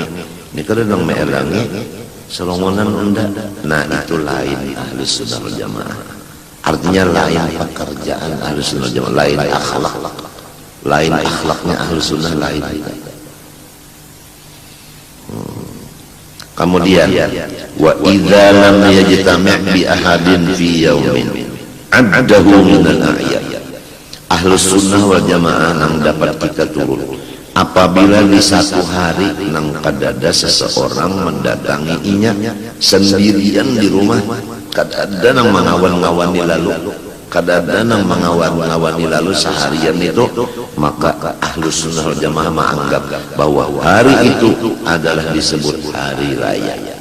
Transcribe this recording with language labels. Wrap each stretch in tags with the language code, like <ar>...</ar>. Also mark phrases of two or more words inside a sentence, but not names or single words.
<bjn>Ini kada nang maelangi, selongonan unda. Nah, itu lain Ahlus Sunnah wal Jamaah. Artinya lain pekerjaan Ahlus Sunnah wal Jamaah, lain akhlak. Lain akhlaknya Ahlus Sunnah lain.</bjn> <id>Kemudian</id> <ar>وإذا لم يجتمع ب أحد في يوم عده من الأعياد.</ar> <bjn>Ahlus Sunnah wal Jamaah nang dapat kita turun apabila di satu hari nang kadada seseorang mendatangi inya sendirian di rumah, kadada nang mengawan-ngawani lalu, kadada nang mengawan-ngawani lalu seharian itu, maka Ahlus Sunnah wal Jamaah menganggap bahwa hari itu adalah disebut hari raya.</bjn>